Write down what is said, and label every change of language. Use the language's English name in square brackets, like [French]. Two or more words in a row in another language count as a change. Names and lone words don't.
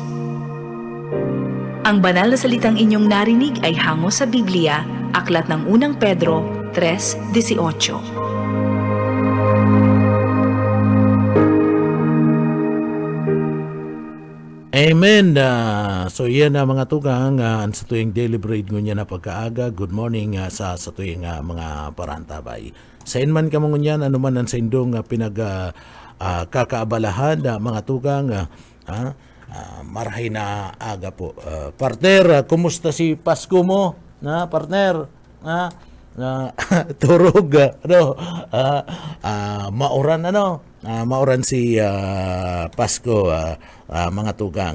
[Filipino] Ang banal na salitang inyong narinig ay hango sa Biblia, aklat ng unang Pedro 3:18. Amen. [Bikol] So yan na mga tugang sa tuwing [English] daily bread [Bikol] ngunya na pagkaaga. [English] Good morning [Bikol] sa tuwing mga parantabay. Sa inman ka mo ngunyan, anuman ang sa indong kakaabalahan mga tugang, marhay na aga po. Partner, kumusta si Pasko mo? Partner, turog, mauran mauran si Pasko, mga tugang.